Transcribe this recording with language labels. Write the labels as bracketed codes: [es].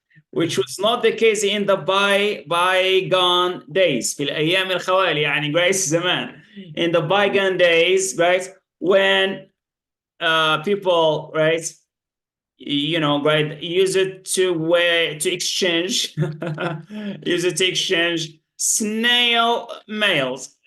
[en] Which was not the case in the bygone days. [ar] في الأيام الخوالي يعني guys زمان. [en] In the bygone days, right? When people, right? Right? Use it to exchange, use it to exchange snail mails.